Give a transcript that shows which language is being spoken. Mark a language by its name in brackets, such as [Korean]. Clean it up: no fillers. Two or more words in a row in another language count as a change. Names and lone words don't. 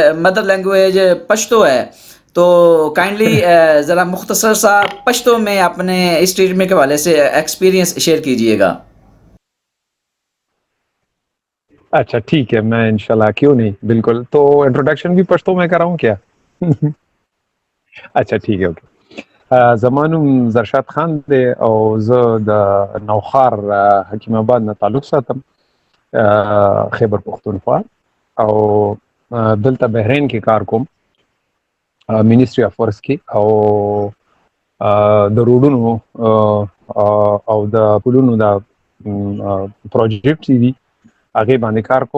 [English] mother language [Urdu] پشتو ہے، تو کائنڈلی ذرا مختصر سا پشتو میں اپنے اس ٹریٹمنٹ کے حوالے سے [English] experience share [Urdu] کیجیےگا. اچھا ٹھیک ہے، میں انشاءاللہ کیوں نہیں، بالکل. تو انٹروڈکشن بھی پشتو میں کراؤں کیا? اچھا ٹھیک ہے، اوکے. [Pashto] زما نوم زرشاد خان دی او زه د نوخار حکیم آباد نه تعلق ساتم، خیبر پښتونخوا. او دلته بحرین کې کار کوم، منیسټری اف ورکس کې. او د روډونو او د پلونو د پروجیکټ دي، هغه باندې کار کوم.